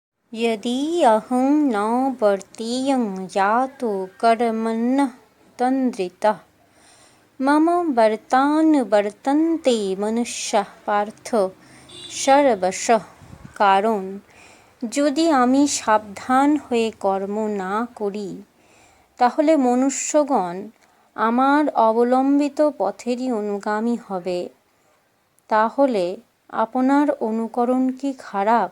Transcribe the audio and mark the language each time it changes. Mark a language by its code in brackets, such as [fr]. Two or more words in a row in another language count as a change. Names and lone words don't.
[sa] यदि अहं न वर्तेयं यातो कर्मणः तन्द्रितः मम वर्तानुवर्तन्ते মনুষ্যাः পার্থ সর্বশঃ। [bn] কারণ যদি আমি সাবধান হয়ে কর্ম না করি তাহলে মনুষ্যগণ আমার অবলম্বিত পথেরই অনুগামী হবে। তাহলে আপনার অনুকরণ কি খারাপ?